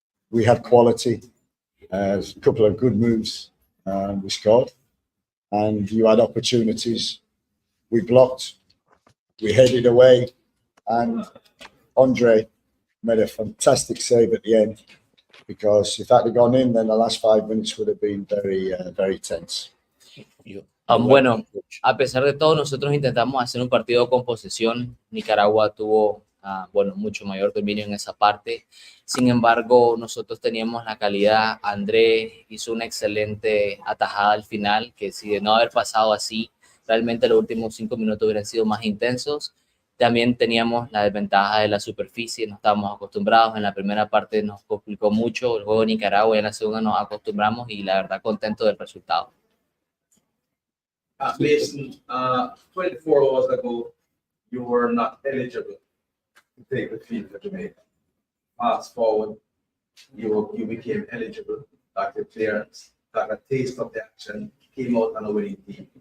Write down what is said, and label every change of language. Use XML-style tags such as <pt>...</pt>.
<en>We had quality, a couple of good moves we scored, and you had opportunities. We blocked, we headed away, and Andre made a fantastic save at the end, because if that had gone in, then the last 5 minutes would have been very tense.</en> <es>Bueno, a pesar de todo, nosotros intentamos hacer un partido con posesión. Nicaragua tuvo, mucho mayor dominio en esa parte. Sin embargo, nosotros teníamos la calidad. André hizo una excelente atajada al final, que si de no haber pasado así, realmente los últimos 5 minutos hubieran sido más intensos. También teníamos la desventaja de la superficie, no estábamos acostumbrados. En la primera parte nos complicó mucho el juego de Nicaragua, y en la segunda nos acostumbramos y la verdad contento del resultado.</es> <en>Mason, 24 hours ago, you were not eligible to take the field for Jamaica. Fast forward, you became eligible, got the clearance, got a taste of the action, came out on a winning team.</en>